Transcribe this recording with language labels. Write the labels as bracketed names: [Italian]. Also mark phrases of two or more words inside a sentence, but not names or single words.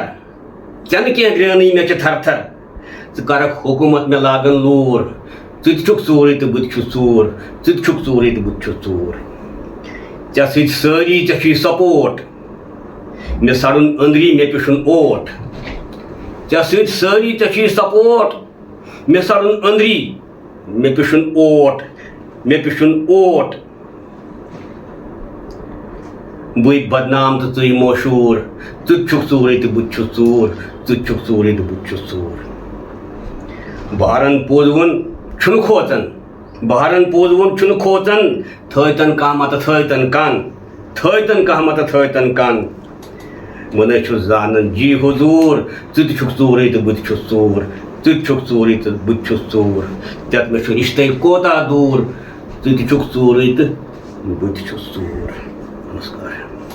[Kashmiri] चन के ग्रानी मे थर थर च करक हुकूमत मे लागन लूर तुत छुक चूर तो बुत सूर तुत छुक चूर तो बुत सूर चे सत सारी चे सपोर्ट मे सड़न अंदरी मे पिशुन ओट चे सत सारी चे सपोर्ट मे सड़न अंदरी मे पिशुन ओट मे पिशुन ओट बुई बदनाम तो तुई मशहूर तुत छुक चूर तो बुत सूर तुत छुक चूर तो बुत सूर बहारन पोजवन छुन खोचन बहारन पोजवन छुन खोचन थयतन का मत थयतन का मत थयतन कान मन जानन जी हुजूर तुत छुक चूर तो बुत सूर तुत छुक चूर तो बुत सूर तत मे रिश्ते कोता दूर तुत छुक चूर तो बुत सूर। [Hindi] नमस्कार।